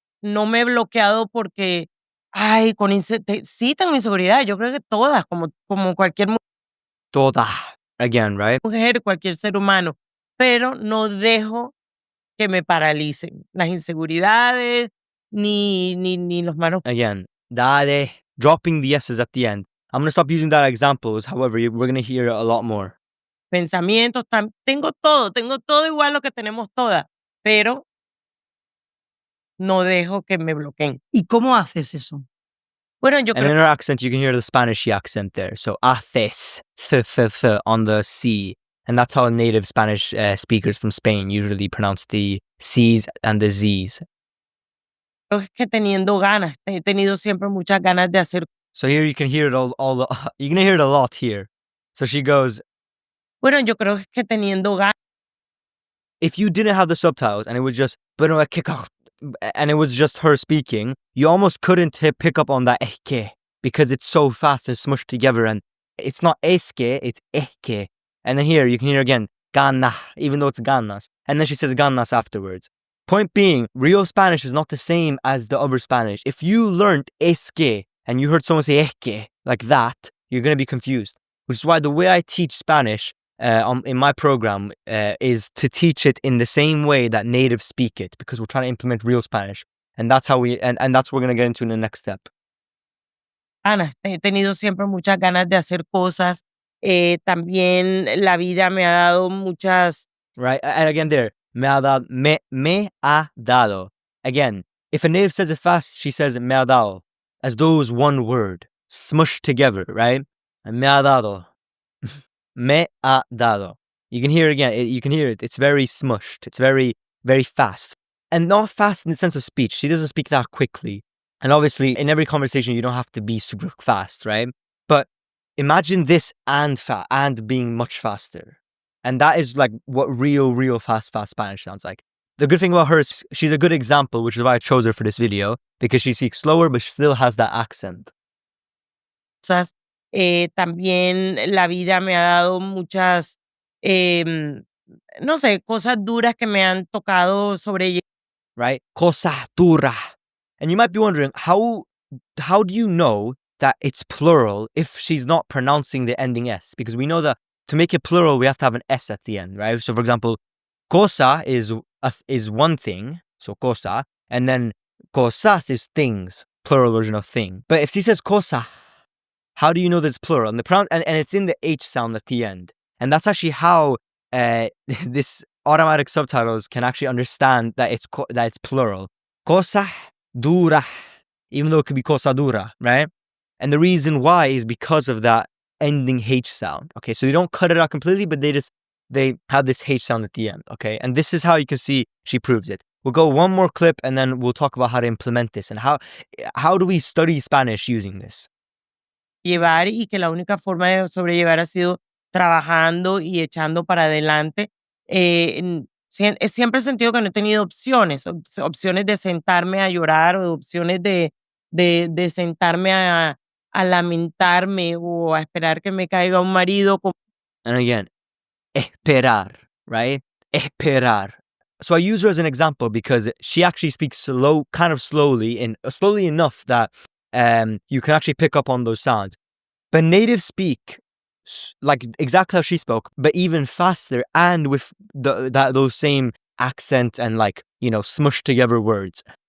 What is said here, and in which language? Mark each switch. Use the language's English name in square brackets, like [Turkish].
[Spanish] No me he bloqueado porque, ay, sí tengo inseguridad. Yo creo que todas, como cualquier [English] Toda. Again, right? [Spanish] mujer, cualquier ser humano. Pero no dejo que me paralicen las inseguridades ni los malos. [English] Again, dale, dropping the S's at the end. I'm going to stop using that examples. However, we're going to hear it a lot more. [Spanish] Pensamientos, tengo todo igual lo que tenemos todas, pero no dejo que me bloqueen. ¿Y cómo haces eso? Bueno, yo [English] And [Spanish] creo [English] in her accent, you can hear the Spanish accent there. So, haces, th on the C. And that's how native Spanish speakers from Spain usually pronounce the C's and the Z's. [Spanish] es que teniendo ganas, he tenido siempre muchas ganas de hacer. [English] So here you can hear it you can hear it a lot here. So she goes, [Spanish] Bueno, yo creo que teniendo ganas. [English] if you didn't have the subtitles and it was just, and it was just her speaking, you almost couldn't pick up on that que because it's so fast and smushed together and it's not que, it's que. And then here you can hear again, gana, even though it's ganas. And then she says ganas afterwards. Point being, real Spanish is not the same as the other Spanish. If you learned que and you heard someone say que like that, you're going to be confused. Which is why the way I teach Spanish in my program is to teach it in the same way that natives speak it, because we're trying to implement real Spanish. And that's how and that's what we're going to get into in the next step. Ganas, he tenido siempre muchas ganas de hacer cosas. También la vida me ha dado muchas. Right? And again there, [Spanish] me ha dado. [English] Again, if a native says it fast, she says [Spanish] me ha dado. [English] As though it's one word, smushed together, right? [Spanish] Me ha dado. Me ha dado. [English] You can hear it again. You can hear it. It's very smushed. It's very, very fast. And not fast in the sense of speech. She doesn't speak that quickly. And obviously, in every conversation, you don't have to be super fast, right? But imagine this and being much faster. And that is like what real fast Spanish sounds like. The good thing about her is she's a good example, which is why I chose her for this video, because she speaks slower, but still has that accent. [Spanish] cosas. También la vida me ha dado muchas, no sé, cosas duras que me han tocado sobrellevar. [English] Right? [Spanish] Cosa dura. [English] And you might be wondering, how do you know that it's plural if she's not pronouncing the ending S? Because we know that to make it plural, we have to have an S at the end, right? So for example, cosa is one thing, so cosa, and then cosas is things, plural version of thing. But if she says cosa, how do you know that it's plural? And and it's in the H sound at the end. And that's actually how this automatic subtitles can actually understand that it's plural. [Spanish] Cosa dura, [English] even though it could be [Spanish] cosa dura, [English] right? And the reason why is because of that ending H sound. Okay, so they don't cut it out completely, but they have this H sound at the end. Okay, and this is how you can see she proves it. We'll go one more clip and then we'll talk about how to implement this and how do we study Spanish using this. [Spanish] Llevar y que la única forma de sobrellevar ha sido trabajando y echando para adelante. Siempre he sentido que no he tenido opciones, opciones de sentarme a llorar o opciones de sentarme a lamentarme o a esperar que me caiga un marido. [English] And again, esperar, right? Esperar. So I use her as an example because she actually speaks kind of slowly enough that you can actually pick up on those sounds. But natives speak like exactly how she spoke, but even faster and with those same accent and smushed together words.